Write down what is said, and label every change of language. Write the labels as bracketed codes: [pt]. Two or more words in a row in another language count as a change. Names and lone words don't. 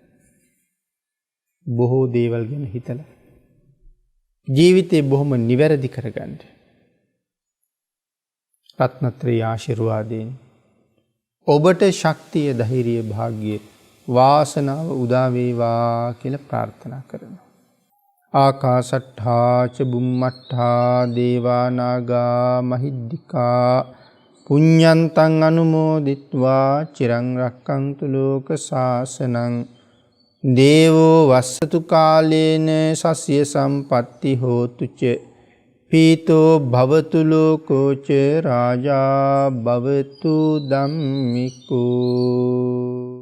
[si] බොහෝ දේවල් ගැන හිතලා ජීවිතේ බොහොම නිවැරදි කරගන්න. රත්නත්‍රාය ආශිර්වාදයෙන් ඔබට ශක්තිය, ධෛර්යය, භාග්‍ය, වාසනාව උදා වේවා කියලා ප්‍රාර්ථනා කරනවා. [pi] ආකාශට්ඨා ච බුම්මට්ඨා දේවා නාග මහිද්దికා පුඤ්ඤන්තං අනුමෝදිත්වා චිරං රක්ඛන්තු ලෝක සාසනං දේවෝ වස්සතු කාලේන සස්ය සම්පatti හෝතු ච පීතෝ භවතු ලෝකෝ ච රාජා භවතු ධම්මිකෝ.